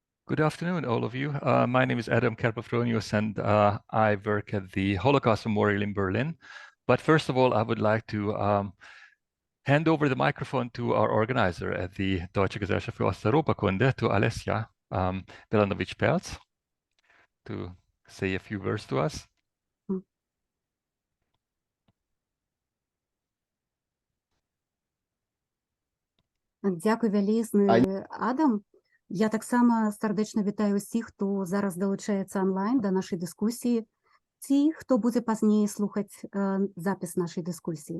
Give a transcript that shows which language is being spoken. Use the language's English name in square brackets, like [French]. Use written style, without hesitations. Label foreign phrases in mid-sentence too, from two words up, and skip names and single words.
[English] Good afternoon, all of you. My name is Adam Kerpel-Fronius, and I work at the Holocaust Memorial in Berlin. But first of all, I would like to hand over the microphone to our organizer at the Deutsche Gesellschaft für Osteuropakunde, to Alesja Belanovich-Petz, to say a few words to us. [Belarusian] Дякую вялізны, Адам. Я таксама сардэчна вітаю ўсіх, хто зараз далучаецца онлайн да нашай дыскусіі, ці хто будзе пазней слухаць запіс нашай дыскусіі.